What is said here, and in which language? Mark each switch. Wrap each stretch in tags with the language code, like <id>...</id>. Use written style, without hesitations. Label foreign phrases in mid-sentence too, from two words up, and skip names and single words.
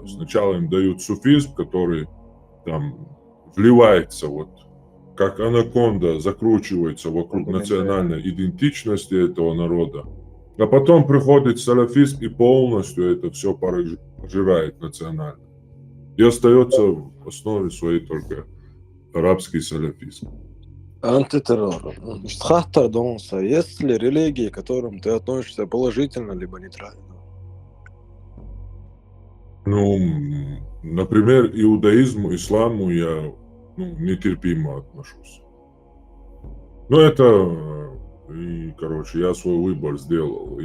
<ru>Сначала им дают суфизм, который там вливается, вот как анаконда закручивается вокруг национальной идентичности этого народа. А потом приходит салафизм и полностью это все пожирает национально. И остается в основе своей только арабский салафизм. Антитеррор. Хахтар Донса. Есть ли религии, к которым ты относишься положительно, либо нейтрально? Например, иудаизму, исламу я нетерпимо отношусь. Я свой выбор сделал.</ru>